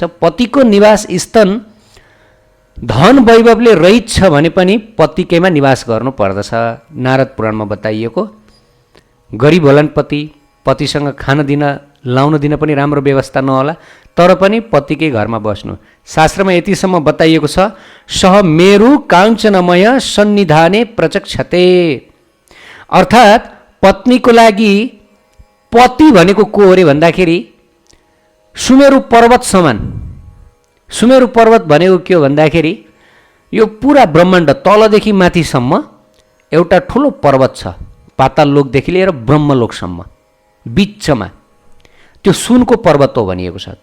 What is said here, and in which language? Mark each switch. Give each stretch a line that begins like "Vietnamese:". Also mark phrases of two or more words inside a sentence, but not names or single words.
Nepali: पतिको निवास स्थान धन वैभवले रहित छ भने पनि पतिकैमा निवास गर्नु पर्दछ। नारद पुराणमा बताइएको, गरिब होलान् पति, पतिसँग खान दिन लाउन दिन पनि राम्रो व्यवस्था नहोला, तर पनि पतिकै घरमा बस्नु। शास्त्रमा यतिसम्म बताइएको छ,
Sanskrit: सह मेरु काञ्चनमय सन्निधाने प्रचक्षते,
Nepali: अर्थात् पत्नीको लागि पति भनेको को अरे भन्दाखेरि सुमेरु पर्वत समान। सुमेरु पर्वत भनेको के हो भन्दाखेरि यो पुरा ब्रह्माण्ड तलदेखि माथिसम्म एउटा ठुलो पर्वत छ, पाताल लोकदेखि लिएर ब्रह्मलोकसम्म, बिचमा त्यो सुनको पर्वत हो भनिएको छ।